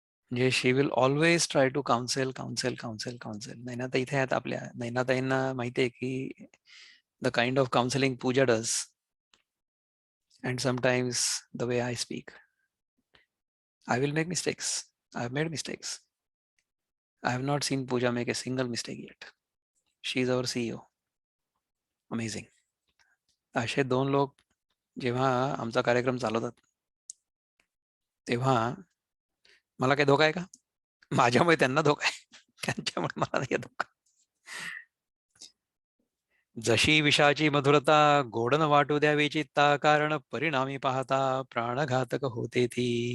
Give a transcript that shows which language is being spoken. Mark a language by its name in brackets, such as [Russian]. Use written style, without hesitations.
[English] म्हणजे she will always try to counsel. [Marathi] Nainatai इथे आहेत आपल्या. नैनाताईंना माहिती आहे की [English] The kind of counselling Pooja does and sometimes the way I speak. I will make mistakes. I have made mistakes. I have not seen Pooja make a single mistake yet. She is our CEO. Amazing. [Marathi] असे 2 लोक जेव्हा आमचा कार्यक्रम चालवतात तेव्हा मला काही धोका आहे का? माझ्यामुळे त्यांना धोका आहे. त्यांच्यामुळे मला नाही धोका. जशी विषाची मधुरता गोडन वाटू द्यावी चित्ता कारण परिणामी पाहता प्राणघातक होते ती.